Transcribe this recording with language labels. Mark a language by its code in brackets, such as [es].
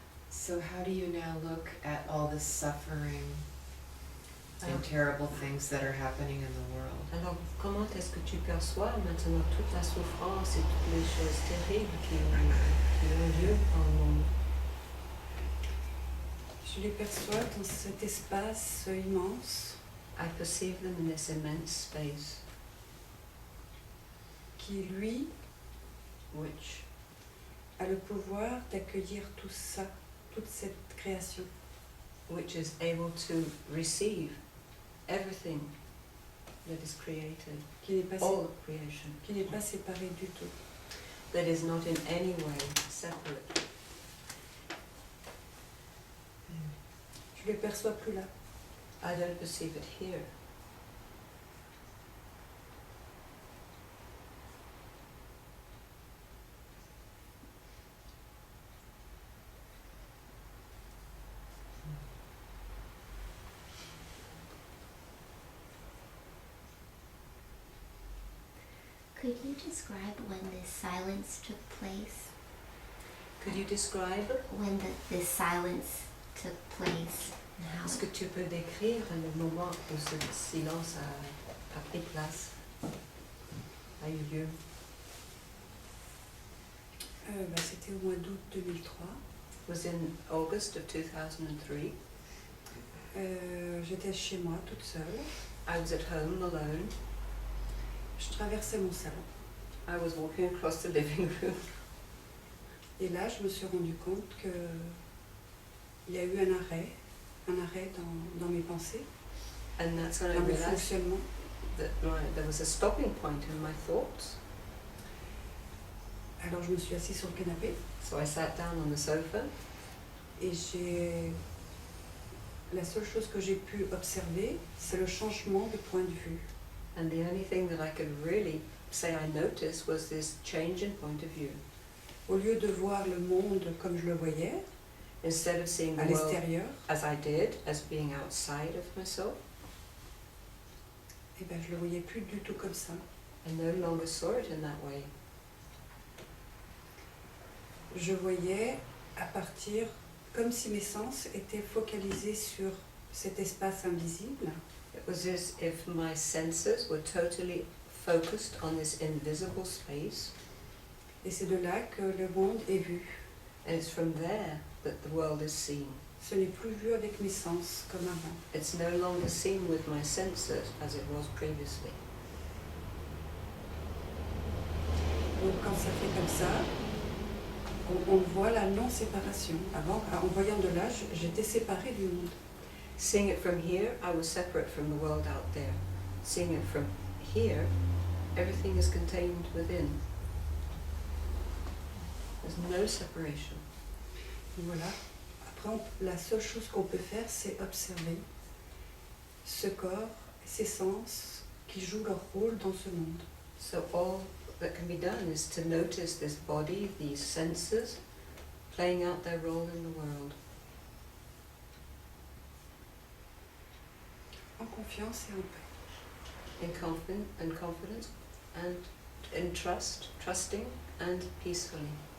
[en] So how do you now look at all this suffering and [fr] Alors, [en] terrible things that are happening in the world? [fr] alors, comment est-ce que tu perçois maintenant toute la souffrance et toutes les choses terribles qui ont lieu dans le monde? Je les perçois dans cet espace immense [en] I perceive them in this immense space, [fr] qui, lui, [en] which [fr] a le pouvoir d'accueillir tout ça, toute cette création. [en] is able to receive everything that is created, [fr] Qui n'est pas, [en] all of creation, [fr] qui n'est pas séparé du tout. [en] that is not in any way separate. [fr] Je les perçois plus là. [en] I don't perceive it here. Could you describe when this silence took place? Could you describe? When this silence took place and how [fr] Est-ce que tu peux décrire le moment où ce silence a pris place, a eu lieu? C'était au mois d'août 2003. [en] It was in August of 2003. [fr] J'étais chez moi toute seule. [en] I was at home alone. [fr] Je traversais mon salon. [en] I was walking across the living room. [fr] Et là, je me suis rendu compte qu'il y a eu un arrêt dans mes pensées, [en] And that's when I [fr] dans mes [en] realized [fr] fonctionnements. [en] that there was a stopping point in my thoughts. [fr] Alors je me suis assise sur le canapé [en] So I sat down on the sofa, [fr] et la seule chose que j'ai pu observer, c'est le changement de point de vue. [en] and the only thing that I could really say I noticed was this change in point of view. [fr] Au lieu de voir le monde comme je le voyais, [en] Instead of seeing [fr] à [en] the world [fr] l'extérieur, [en] as I did, as being outside of myself, [fr] eh ben, je le voyais plus du tout comme ça. [en] I no longer saw it in that way. [fr] Je voyais à partir, comme si mes sens étaient focalisés sur cet espace invisible, [en] It was as if my senses were totally focused on this invisible space, [fr] et c'est de là que le monde est vu. [en] and it's from there that the world is seen. [fr] Ce n'est plus vu avec mes sens comme avant. [en] It's no longer seen with my senses as it was previously. [fr] Donc quand ça fait comme ça, on voit la non-séparation. Avant, en voyant de là, j'étais séparée du monde. [en] Seeing it from here, I was separate from the world out there. Seeing it from here, everything is contained within. There's no separation. [fr] Voilà. Après, la seule chose qu'on peut faire, c'est observer ce corps, ces sens qui jouent leur rôle dans ce monde. [en] So all that can be done is to notice this body, these senses, playing out their role in the world. [fr] En confiance et en paix. [en] In confidence and in trusting and peacefully.